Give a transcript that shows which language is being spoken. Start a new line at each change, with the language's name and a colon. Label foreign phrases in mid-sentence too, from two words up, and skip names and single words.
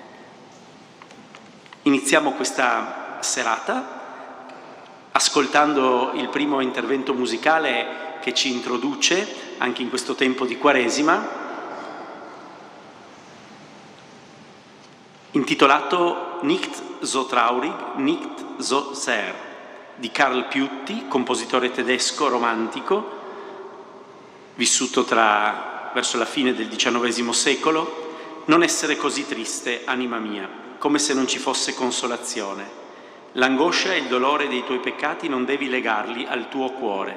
Italian: Iniziamo questa serata ascoltando il primo intervento musicale che ci introduce anche in questo tempo di Quaresima, intitolato Nicht so traurig, nicht so sehr, di Karl Piutti, compositore tedesco romantico, vissuto verso la fine del XIX secolo. Non essere così triste, anima mia, come se non ci fosse consolazione. L'angoscia e il dolore dei tuoi peccati non devi legarli al tuo cuore.